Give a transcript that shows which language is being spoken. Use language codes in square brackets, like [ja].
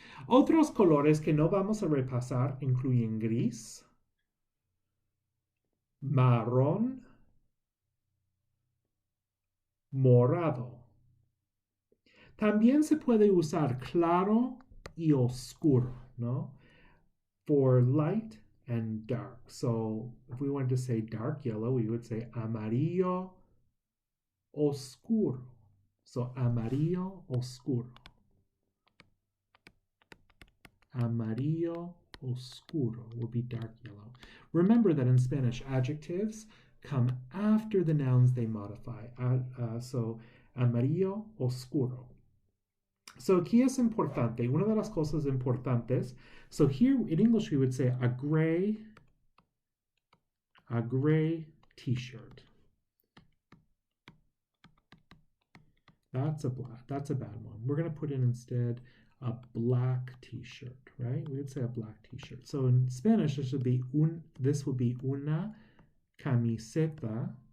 [es] Otros colores que no vamos a repasar incluyen gris, marrón, morado. También se puede usar claro y oscuro, ¿no? [en] For light and dark. So if we wanted to say dark yellow, we would say [es] amarillo oscuro. So amarillo oscuro. Amarillo oscuro [en] will be dark yellow. Remember that in Spanish, adjectives come after the nouns they modify. [es] So amarillo oscuro. So aquí es importante, una de las cosas importantes. [en] So here in English we would say a gray t-shirt. That's a bad one. We're going to put in instead a black t-shirt, right? We would say a black t-shirt. So in Spanish this would be [es] una camiseta.